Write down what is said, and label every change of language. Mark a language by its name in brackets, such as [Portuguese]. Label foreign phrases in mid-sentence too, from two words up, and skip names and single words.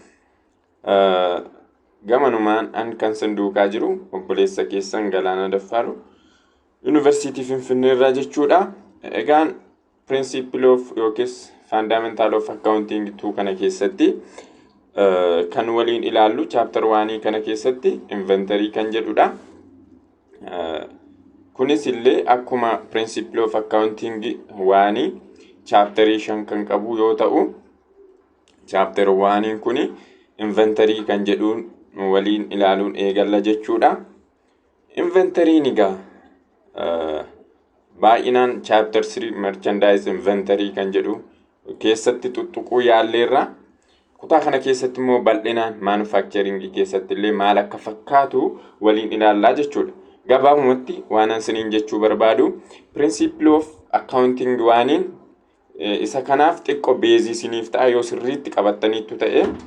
[Oromo] Gamanumaan an kan sanduuqaa jiru obboleessa keessan Galaana Daffaaru Yuunivarsiitii Finfinnee irraa jechuudha. Egaan [English] principle of [Oromo] yookiis [English] fundamental of accounting [Oromo] tu kana keessatti kan waliin ilaallu [English] chapter 1 [Oromo] kana keessatti inventory kan jedhudha. Kunis illee akkuma [English] principle of accounting 1 chapter 5 [Oromo] kan qabu yoo ta'u [English] chapter 1 [Oromo] kuni inventory kan jedhuun waliin ilaaluun eegalla jechuudha. Inventory nigaa baay'inaan [English] chapter 3 merchandise inventory [Oromo] kan jedhu keessatti tuttuquu yaalleerra. Kutaa kana keessatti immoo bal'inaan manufacturing keessatti illee maal akka fakkaatu waliin ilaallaa jechuudha. Gabaabumatti waan isiniin jechuu barbaadu [English] principle of accounting [Oromo] waaniin isa kanaaf xiqqoo beezii isiniif ta'a yoo sirriitti qabattaniittu ta'e